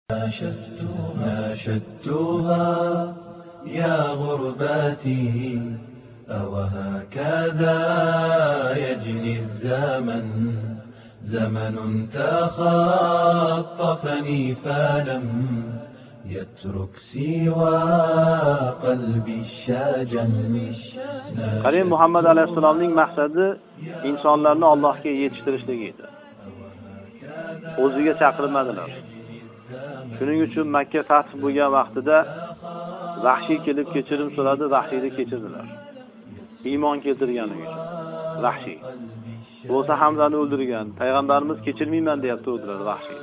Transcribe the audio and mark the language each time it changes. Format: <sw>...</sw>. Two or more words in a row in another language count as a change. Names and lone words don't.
<ar>ناشدتها يا غرباتي أوهكذا يجني الزمن زمن تخطفني فلم يترك سوى قلبي الشجن.</ar> <uz>Karim Muhammad alayhissalomning maqsadi insonlarni Allohga yetishtirishlik edi. O'ziga chaqirmadilar. Shuning uchun Makka fath bo'lgan vaqtida Vahshiy kelib kechirim so'radi, Vahshiyni kechirdilar. Iymon keltirganligi uchun. Vahshiy bo'lsa Hamzani o'ldirgan, payg'ambarimiz kechirmayman deb turdilar Vahshiy.</uz>